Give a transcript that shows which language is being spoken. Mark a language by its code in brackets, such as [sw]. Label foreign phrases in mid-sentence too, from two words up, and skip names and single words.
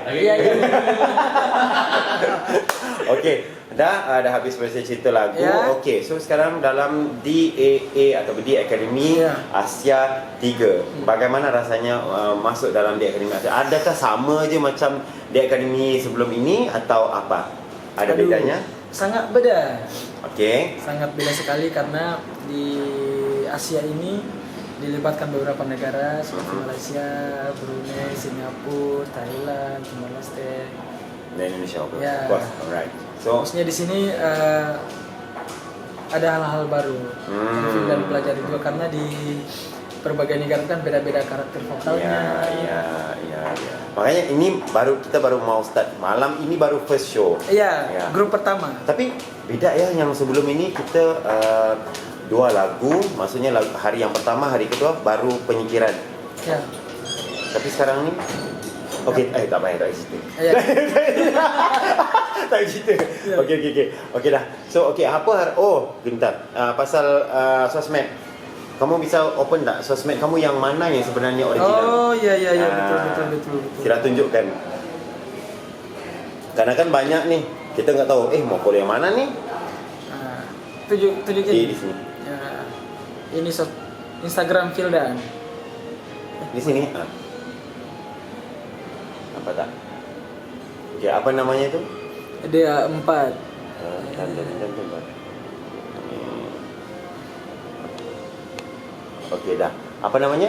[ms] Ya. Okey, dah habis selesai cerita lagu. Okey, so sekarang dalam DAA atau D Academy Asia 3. Bagaimana rasanya masuk dalam D Academy Asia? Adakah sama je macam D Academy sebelum ini atau apa? [id] Ada bedanya? Sangat beda. Okey. Sangat beda sekali karena di Asia ini dilibatkan beberapa negara seperti Malaysia, Brunei, Singapura, Thailand, Timor Leste, dan Indonesia. Ya. [en] Alright. So [id] maksudnya di sini ada hal-hal baru dan pelajari juga karena di berbagai negara kan beda-beda karakter vokalnya. Iya. Makanya ini kita baru mau start malam ini baru [en] first show. [id] Iya, Ya. grup pertama. [ms] Tapi beda ya, yang sebelum ini kita 2 lagu, maksudnya hari yang pertama, hari kedua baru penyikiran. Ya. Tapi sekarang ni tak payah, tak cerita. Ya. Tak cerita. Ya. Okey dah. So bentar. Pasal sosmed. Kamu bisa open tak sosmed kamu yang mana yang sebenarnya original? [id] Oh iya betul. Kira tunjukkan. Karena kan banyak nih, kita nggak tahu mau follow yang mana nih. Tunjukin. Di sini. Ya. Ini Instagram Fildan. [ms] Di sini. Apa tak? Okey, apa namanya itu? Dia 4. Dan. Okey dah. Apa namanya?